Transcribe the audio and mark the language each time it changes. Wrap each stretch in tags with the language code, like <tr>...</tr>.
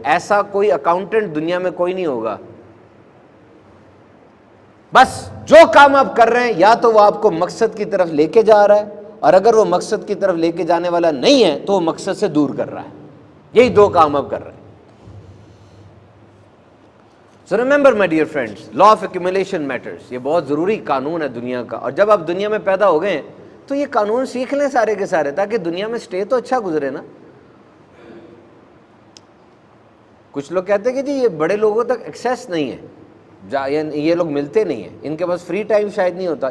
<ur>ایسا کوئی اکاؤنٹنٹ دنیا میں کوئی نہیں ہوگا. بس جو کام آپ کر رہے ہیں یا تو وہ آپ کو مقصد کی طرف لے کے جا رہا ہے، اور اگر وہ مقصد کی طرف لے کے جانے والا نہیں ہے تو وہ مقصد سے دور کر رہا ہے. یہی 2 کام آپ کر رہے ہیں.</ur> <en>So remember my dear friends, law of accumulation matters.</en> <ur>یہ بہت ضروری قانون ہے دنیا کا. اور جب آپ دنیا میں پیدا ہو گئے ہیں تو یہ قانون سیکھ لیں سارے کے سارے، تاکہ دنیا میں سٹے تو اچھا گزرے نا. کچھ لوگ کہتے ہیں کہ جی یہ بڑے لوگوں تک ایکسیس نہیں ہے، یہ لوگ ملتے نہیں ہیں، ان کے پاس فری ٹائم شاید نہیں ہوتا.</ur>